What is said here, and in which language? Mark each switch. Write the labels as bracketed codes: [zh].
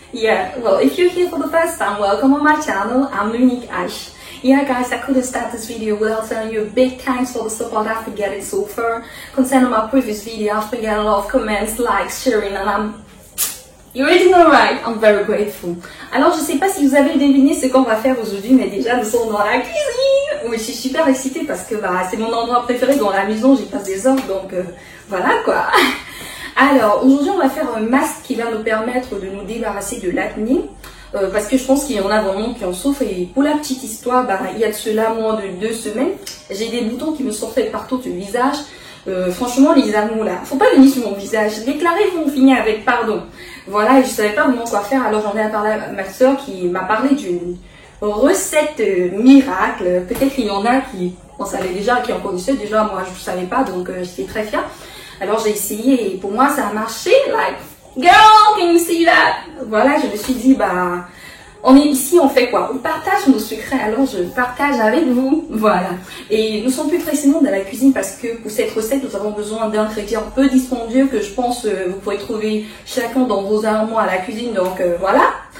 [en] Yeah, well, if you're here for the first time, welcome on my channel. I'm Unique Ash. Yeah guys, I couldn't start this video without telling you a big thanks for the support I've been getting so far. Concerning my previous video, I've been getting a lot of comments, likes, sharing, and you already know, right? I'm very grateful. [fr] Alors, je sais pas si vous avez deviné ce qu'on va faire aujourd'hui, mais déjà, nous sommes dans la cuisine. Oui, je suis super excitée parce que c'est mon endroit préféré dans la maison. J'y passe des heures, donc voilà quoi. Alors, aujourd'hui, on va faire un masque qui va nous permettre de nous débarrasser de l'acné. Parce que je pense qu'il y en a vraiment qui en souffrent. Et pour la petite histoire, il y a de cela moins de 2 semaines, j'ai des boutons qui me sortaient partout du visage. Franchement, les amours là, faut pas venir sur mon visage. Déclarez, vont finir avec pardon. Voilà, et je savais pas vraiment quoi faire. Alors j'en ai parlé à ma soeur qui m'a parlé d'une recette miracle. Peut-être qu'il y en a qui en savaient déjà, qui en connaissaient déjà. Moi, je savais pas, donc j'étais très fière. Alors j'ai essayé et pour moi, ça a marché. [en] Like, girl, can you see that? [fr] Voilà, je me suis dit, on est ici, on fait quoi? On partage nos secrets, alors je partage avec vous. Voilà. Et nous sommes plus précisément dans la cuisine parce que pour cette recette, nous avons besoin d'ingrédients peu dispendieux que je pense vous pourrez trouver chacun dans vos armoires à la cuisine. Donc voilà.